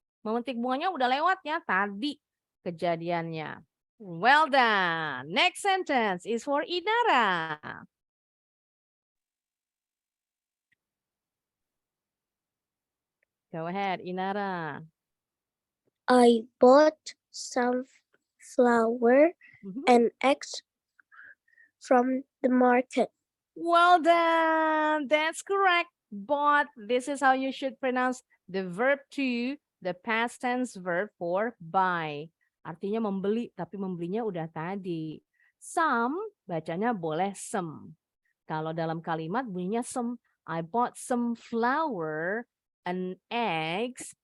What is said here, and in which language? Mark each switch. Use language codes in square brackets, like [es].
[id] Memetik bunganya udah lewat ya tadi kejadiannya. [en] Well done. Next sentence is for Inara. Go ahead, Inara. I bought some flour and eggs from the market. Well done. That's correct. But this is how you should pronounce the verb to, the past tense verb for buy. [id] Artinya membeli, tapi membelinya udah tadi. Some, bacanya boleh some. Kalau dalam kalimat bunyinya some. [en] I bought some flour and eggs.